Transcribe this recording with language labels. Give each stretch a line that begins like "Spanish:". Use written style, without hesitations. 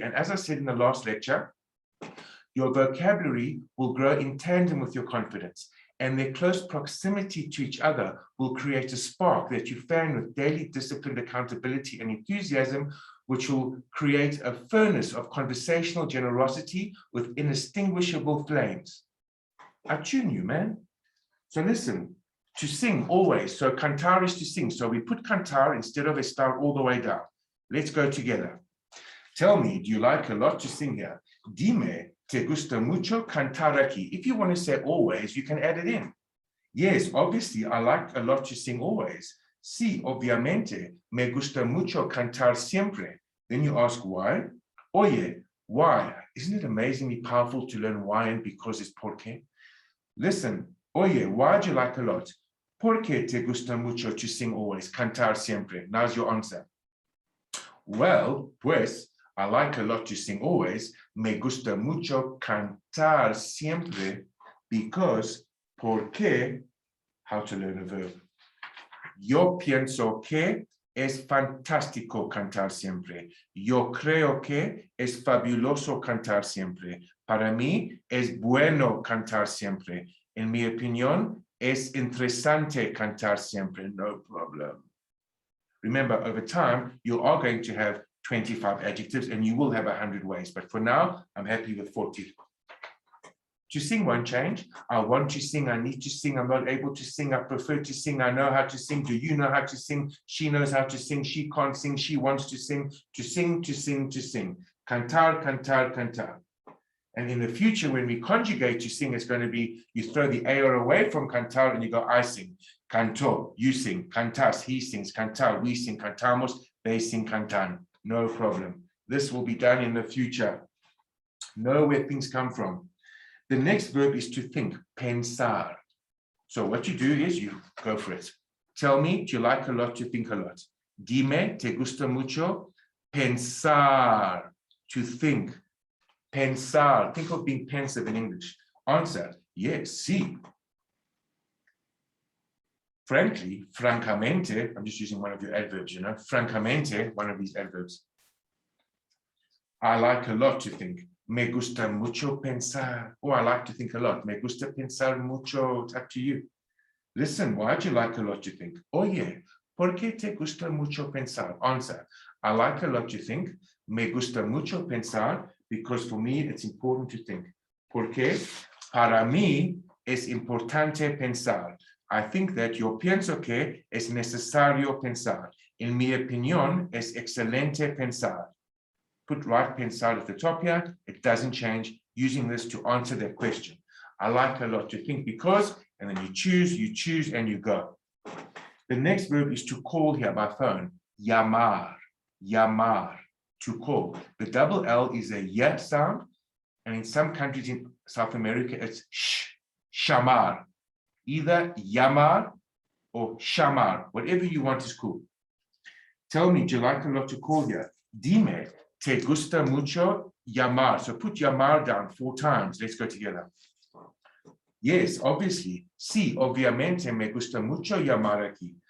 English: And as I said in the last lecture, your vocabulary will grow in tandem with your confidence, and their close proximity to each other will create a spark that you fan with daily disciplined accountability and enthusiasm, which will create a furnace of conversational generosity with inextinguishable flames. I tune you, man. So listen. To sing always. So cantar is to sing. So we put cantar instead of estar all the way down. Let's go together. Tell me, do you like a lot to sing here?
Spanish: Dime, te gusta mucho cantar aquí.
English: If you want to say always, you can add it in. Yes, obviously, I like a lot to sing always.
Spanish: Sí, obviamente, me gusta mucho cantar siempre.
English: Then you ask why?
Spanish: Oye,
English: why? Isn't it amazingly powerful to learn why and because it's porque? Listen.
Spanish: Oye,
English: why do you like a lot?
Spanish: ¿Por qué te gusta mucho
English: to sing always?
Spanish: Cantar siempre.
English: Now's your answer. Well,
Spanish: pues,
English: I like a lot to sing always.
Spanish: Me gusta mucho cantar siempre
English: because,
Spanish: porque,
English: how to learn a verb.
Spanish: Yo pienso que es fantástico cantar siempre. Yo creo que es fabuloso cantar siempre. Para mí es bueno cantar siempre. En mi opinión, es interesante cantar siempre.
English: No problem. Remember, over time, you are going to have 25 adjectives and you will have 100 ways. But for now, I'm happy with 40. To sing won't change. I want to sing, I need to sing, I'm not able to sing, I prefer to sing, I know how to sing, do you know how to sing? She knows how to sing, she can't sing, she wants to sing, to sing, to sing, to sing. Cantar, cantar, cantar. And in the future, when we conjugate to sing, it's going to be, you throw the AR away from cantar and you go, I sing.
Spanish: Canto,
English: you sing.
Spanish: Cantas,
English: he sings.
Spanish: Cantar,
English: we sing.
Spanish: Cantamos,
English: they sing.
Spanish: Cantan.
English: No problem. This will be done in the future. Know where things come from. The next verb is to think, pensar. So what you do is you go for it. Tell me, do you like a lot to think a lot?
Spanish: Dime, te gusta mucho pensar,
English: to think. Pensar, think of being pensive in English. Answer, yes, sí. Frankly,
Spanish: francamente,
English: I'm just using one of your adverbs, you know, francamente, one of these adverbs. I like a lot to think.
Spanish: Me gusta mucho pensar.
English: Oh, I like to think a lot.
Spanish: Me gusta pensar mucho.
English: It's up to you. Listen, why do you like a lot to think? Oh, yeah.
Spanish: ¿Por qué te gusta mucho pensar?
English: Answer, I like a lot to think.
Spanish: Me gusta mucho pensar
English: because for me, it's important to think.
Spanish: Porque para mí es importante pensar.
English: I think that
Spanish: yo pienso que es necesario pensar. En mi opinión, es excelente pensar.
English: Put right pensar at the top here. It doesn't change. Using this to answer that question. I like a lot to think because, and then you choose, and you go. The next verb is to call here by phone. Llamar, llamar, to call. The double L is a y sound, and in some countries in South America, it's sh, shamar. Either llamar or shamar, whatever you want is cool. Tell me, do you like a lot to call here?
Spanish: Dime, te gusta mucho llamar.
English: So put llamar down 4 times. Let's go together. Yes, obviously.
Spanish: Sí, obviamente me gusta mucho llamar aquí.